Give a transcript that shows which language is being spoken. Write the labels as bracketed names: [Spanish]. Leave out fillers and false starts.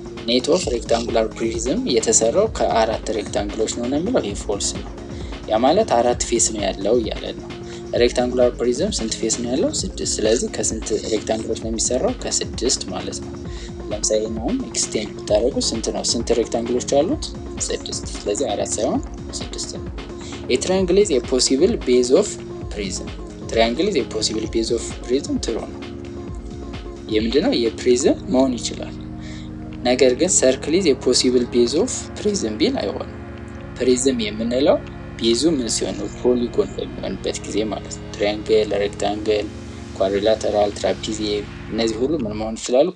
[English] net of rectangular prism [Amharic] የተሰራው ከ4 ሬክታንግሎች ነው የሚለው። ይሄ ፎልስ ነው። ያ ማለት 4 ፌስ ነው ያለው እያለ ነው። ሬክታንጉላር ፕሪዝም ስንት ፌስ ነው ያለው? 6። ስለዚህ ከስንት ሬክታንግሎች ነው የሚሰራው? ከ6 ማለት ነው። ለምሳሌ ነው ኤክስቴንድ ብታደርጉ ስንት ነው? ስንት ሬክታንግሎች አሉት? 6። ስለዚህ 4 ሳይሆን 6 ነው። [English] A triangle is a possible base of prism. triangle is a possible base of prism [Amharic] ትሩ ነው። የምንድነው? የፕሪዝም መሆን ይችላል። ነገር ግን [English] circle is a possible base of prism [Amharic] ቢል አይሆንም። ፕሪዝም የምንለው ቤዙ ምን ሲሆን ነው? ፖሊጎን በሚሆንበት ጊዜ ማለት ነው። ትራያንግል፣ ሬክታንግል፣ ኳድሪላተራል፣ ትራፒዚየም እነዚህ ሁሉ ምን መሆን ይችላሉ?